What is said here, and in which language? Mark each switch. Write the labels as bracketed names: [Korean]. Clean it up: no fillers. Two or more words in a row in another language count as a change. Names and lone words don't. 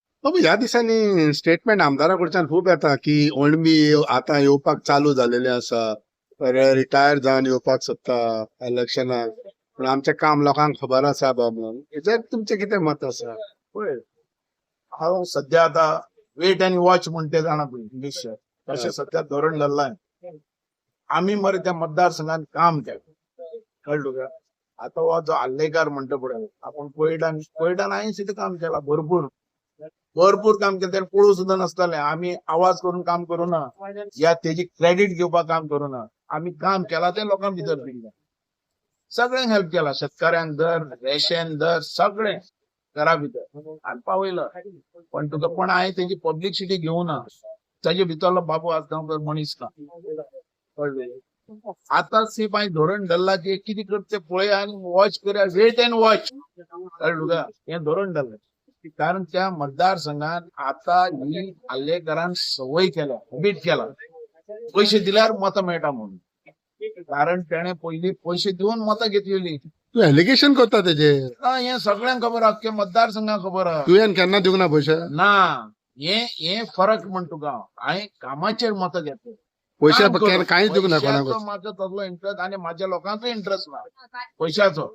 [Konkani] ह्या दिसांनी स्टेटमेंट आमदारा कडच्यान खूप येता की ओणबी आता येवपाक चालू झालेले आसा, रिटायर जावन येवपाक सोदता इलेक्शनाक, पण आमचे काम लोकांक खबर आसा म्हणून. हेचेर तुमचें कितें मत आसा? पळय, हांव सध्या आता [English] wait and watch [Konkani] म्हणते जाणा पळय इंग्लिश तशें सध्या धोरण धरलाय. [Marathi] आम्ही मरे त्या मतदारसंघात काम केलं, कळलं का? [Konkani] आता हो जो आल्लेकार म्हणतो पळय, आपण कोयडान हांवें सुद्दां काम केला, भरपूर काम केलं. [Marathi] त्याला पळू सुद्धा नसताले. आम्ही आवाज करून काम करू ना, या तेजी क्रेडिट घेवपाक काम करू ना. [Konkani] आम्ही काम केला ते लोकां भितर दिले, सगळ्यांक हेल्प केला. शेतकऱ्यांक दर, रेशन दर, सगळे घरा भितर आणि पावयलं. पण तुका पण हांवें तेजी पब्लिसिटी घेवना. ताजे भितरलो बाबू आसगांवकर मनीस ना, कळलं? आता सिपाही धोरण धरला की किती करते पळया आणि वॉच करूया, [English] wait and watch, [Konkani] कळलं का? हे धोरण धरलं. कारण त्या मतदारसंघात आता ही हल्लेकरांन सवय केल्या, हॅबिट केला, पैसे दिल्यार मतं मेळटा म्हणून. कारण त्याने पयली पैसे दिवन मतं घेतलेली. तू एलिगेशन करता तेजे? हे सगळ्यांक खबर आहा, अख्ख्या मतदारसंघाक खबर आहा. तुवें केन्ना दिवंक ना पयशे? ना, हे फरक म्हण तुका. हांवें कामाचेर मतं घेतले, पयशे काम करून. कांयच दिवंक ना पैशाचो कोणाक? म्हाका तसलो इंटरेस्ट आणि माझ्या लोकांचो इंटरेस्ट ना पैशाचो.